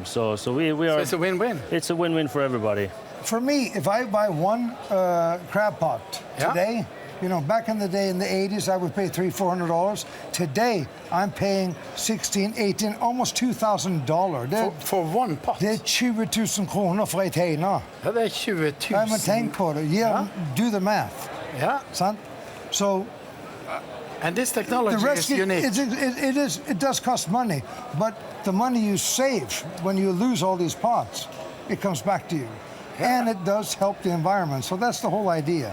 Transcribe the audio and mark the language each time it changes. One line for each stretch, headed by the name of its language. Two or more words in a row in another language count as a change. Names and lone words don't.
English: So we are. So it's a win-win. It's a win-win for everybody. For me, if I buy one crab pot today, you know, back in the day in the 80s, I would pay $300-400. Today, I'm paying $1,600, $1,800, almost $2,000. For one pot?
Norwegian: Det 20,000 kroner for et heina. Ja, det 20,000. Ja, men tenk på det.
English: Do the math. Yeah.
Norwegian: Sant? So,
English: and this technology is unique. It does cost money, but the money you save when you lose all these pots, it comes back to you. Yeah. And it does help the environment. So that's the whole idea.